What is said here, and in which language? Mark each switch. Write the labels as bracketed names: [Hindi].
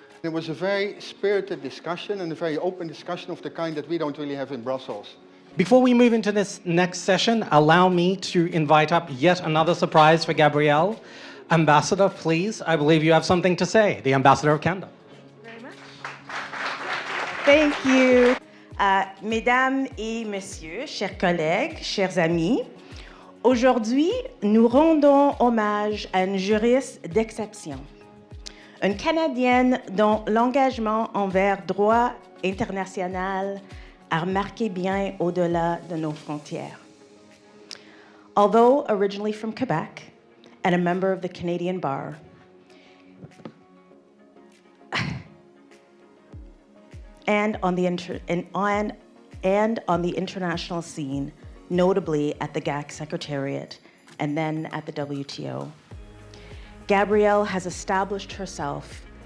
[English] There was a very spirited discussion and a very open discussion of the kind that we don't really have in Brussels. Before we move into this next session, allow me to invite up yet another surprise for Gabrielle. Ambassador, please, I believe you have something to say. The Ambassador of Canada. Very much. Thank you. [French] Mesdames et messieurs, chers collègues, chers amis, aujourd'hui, nous rendons hommage à une juriste d'exception, une Canadienne dont l'engagement envers droit international a remarqué bien au-delà de nos frontières. [English] Although originally from Quebec and a member of the Canadian Bar, and on the international scene, notably at the GAC Secretariat and then at the WTO, Gabrielle has established herself